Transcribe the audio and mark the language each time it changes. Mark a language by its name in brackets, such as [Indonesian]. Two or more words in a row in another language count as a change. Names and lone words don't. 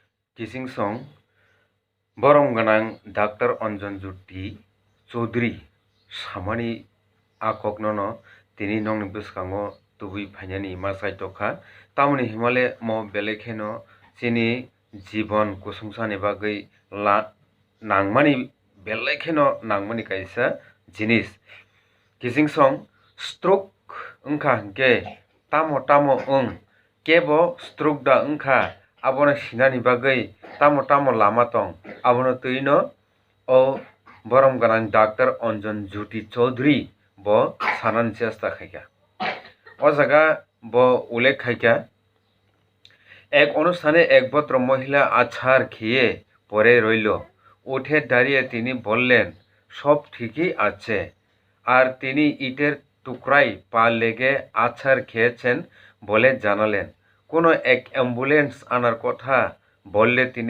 [Kok Borok] किसिंसं बरम गनां डाक्टर अंजन जुट्टी चौधरी सामानि आकगननो tini nongni bwskango tubui fainani masai tongkha tamoni himale mo belai kheno chini jibon kusungsani bagwi nangmani belai kheno nangmani kaisa jinis kisingsong stroke wngkha hinkhe tamo kebo stroke da wngkha abono sinani bagwi tamo lama tong abono twi no o borom ganang doctor anjan juti chaudhary bo sanani chesta khaikha o jaga bo ullekh khaikha [Bangla] এক অনুষ্ঠানে এক ভদ্র মহিলা আছাড় খেয়ে পড়ে রইল উঠে দাঁড়িয়ে তিনি বললেন সব ঠিকই আছে আর তিনি ইটের টুকরায় পা লেগে আছাড় খেয়েছেন বলে জানালেন কোনো এক অ্যাম্বুলেন্স আনার কথা বললে তিনি